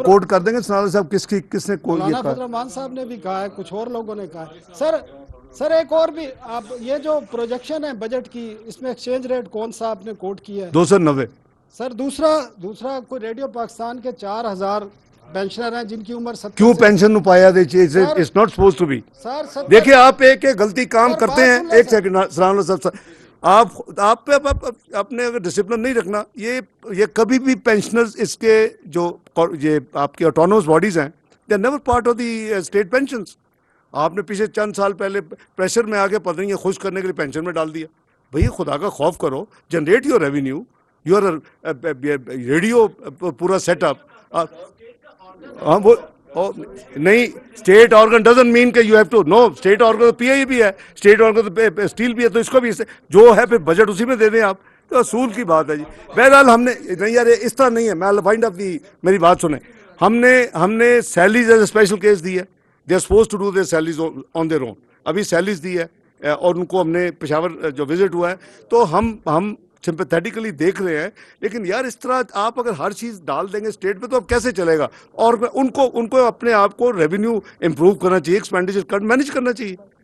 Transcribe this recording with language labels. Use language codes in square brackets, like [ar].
[ur] کوٹ کر دیں گے سنال صاحب کس نے کوٹ مولانا فضل الرحمان صاحب نے بھی کہا ہے، کچھ اور لوگوں نے کہا ہے. سر ایک اور بھی آپ یہ جو پروجیکشن ہے بجٹ کی، اس میں ایکسچینج ریٹ کون سا آپ نے کوٹ کیا ہے؟ 290. سر دوسرا کوئی ریڈیو پاکستان کے 4000 پینشنر ہیں جن کی عمر 70 کیوں پینشن نو پایا دے چیز [en] It's not suppose to be. [ur] دیکھیں آپ ایک غلطی کام کرتے ہیں. ایک سیکنڈ سلام اللہ صاحب، آپ اپنے اگر ڈسپلن نہیں رکھنا، یہ کبھی بھی پینشنرز اس کے جو یہ آپ کی آٹونومس باڈیز ہیں، [en] They are never part of the state pensions. [ur] آپ نے پچھلے چند سال پہلے پریشر میں آ کے پتہ نہیں خوش کرنے کے لیے پینشن میں ڈال دیا. بھئی خدا کا خوف کرو، [en] Generate your revenue. [ur] You are radio پورا سیٹ اپ. ہاں وہ نہیں، [en] State organ doesn't mean کہ you have to know. [ur] State organ تو پی آئی بھی ہے، اسٹیٹ آرگن تو اسٹیل بھی ہے، تو اس کو بھی جو ہے پھر بجٹ اسی میں دے دیں آپ. تو اصول کی بات ہے جی. بہرحال ہم نے نہیں یار اس طرح نہیں ہے. میں وائنڈ اپ دی میری بات سنیں. ہم نے salaries as a special case دی ہے. [en] They are suppose to do their salaries on their own. [ur] ابھی سیلریز دی ہے اور ان کو ہم نے پشاور جو وزٹ ہوا ہے تو ہم سمپیتھیٹیکلی دیکھ رہے ہیں. لیکن یار اس طرح آپ اگر ہر چیز ڈال دیں گے اسٹیٹ پہ تو اب کیسے چلے گا؟ اور ان کو اپنے آپ کو ریونیو امپروو کرنا چاہیے، ایکسپینڈیچر مینیج کرنا چاہیے.